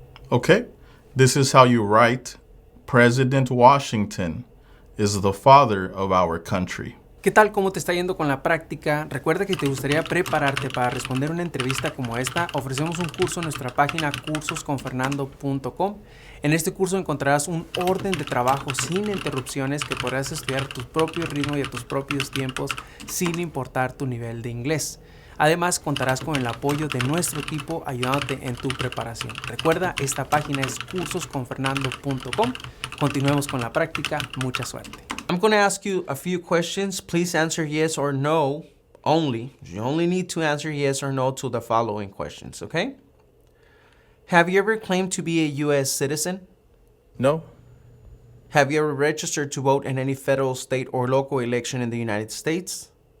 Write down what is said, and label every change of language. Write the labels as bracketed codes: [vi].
[en] Okay, this is how you write President Washington is the father of our country. [es] ¿Qué tal? ¿Cómo te está yendo con la práctica? Recuerda que te gustaría prepararte para responder una entrevista como esta. Ofrecemos un curso en nuestra página cursosconfernando.com. En este curso encontrarás un orden de trabajo sin interrupciones que podrás estudiar a tu propio ritmo y a tus propios tiempos sin importar tu nivel de inglés. Además, contarás con el apoyo de nuestro equipo ayudándote en tu preparación. Recuerda, esta página es cursosconfernando.com. Continuemos con la práctica. Mucha suerte. [en] I'm going to ask you a few questions. Please answer yes or no only. You only need to answer yes or no to the following questions, okay? Have you ever claimed to be a U.S. citizen? No, Have you ever registered to vote in any federal, state, or local election in the United States?